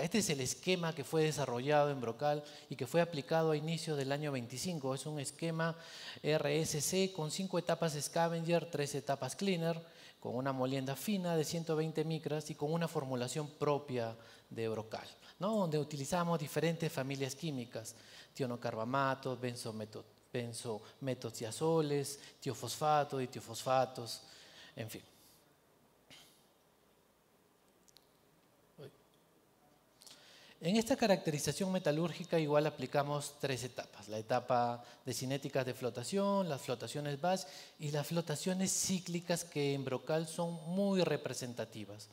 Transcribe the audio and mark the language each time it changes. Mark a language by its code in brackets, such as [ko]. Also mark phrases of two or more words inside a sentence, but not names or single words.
[es] Este es el esquema que fue desarrollado en Brocal y que fue aplicado a inicios del año 25. Es un esquema RSC con 5 etapas Scavenger, 3 etapas Cleaner, con una molienda fina de 120 micras y con una formulación propia de Brocal, ¿no? Donde utilizamos diferentes familias químicas, tionocarbamatos, benzometotiazoles, tiofosfato y tiofosfatos, en fin. En esta caracterización metalúrgica igual aplicamos 3 etapas. La etapa de cinéticas de flotación, las flotaciones batch y las flotaciones cíclicas, que en Brocal son muy representativas.